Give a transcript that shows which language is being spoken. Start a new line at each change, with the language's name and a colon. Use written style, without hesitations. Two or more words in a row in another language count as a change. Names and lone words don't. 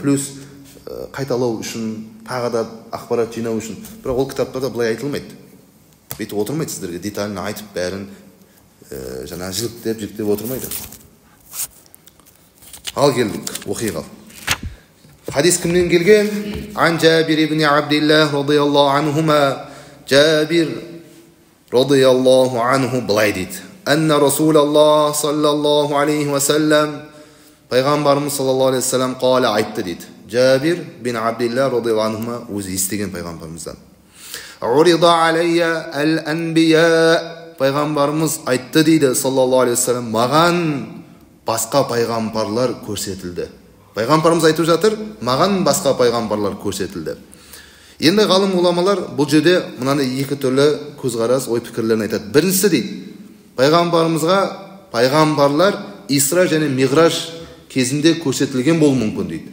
Kazakh: Плюс қайталау үшін, тағы да ақпарат жинау үшін. Бірақ ол кітаптарда былай айтылмайды. Бүйтіп отырмайды сіздерге, детально айтып бәрін жаңа жіліктеп отырмайды. Ал келдік, оқиға. Хадис кімнен келген?
Arabic: عن جابر بن عبد الله رضي الله عنهما.
Kazakh: Джабир
Arabic: رضي الله عنه
Kazakh: былай дейді.
Arabic: أن رسول الله صلى الله عليه وسلم, пайғамбарымыз صلى الله عليه وسلم قال
Kazakh: айтты дейді. Джабир бин Абдилла
Arabic: رضي الله عنهما
Kazakh: өзі естіген пайғамбарымыздан.
Arabic: عرض علي الأنبياء,
Kazakh: пайғамбарымыз айтты дейді
Arabic: صلى الله عليه وسلم,
Kazakh: маған басқа пайғамбарлар көрсетілді. Пайғамбарымыз айтып жатыр, маған басқа пайғамбарлар көрсетілді. Енді ғалым ғұламалар бұл жерде мынаны екі түрлі көзқарас, ой пікірлерін айтады. Біріншісі дейді, пайғамбарлар Исра және Миғраж кезінде көрсетілген болуы мүмкін дейді.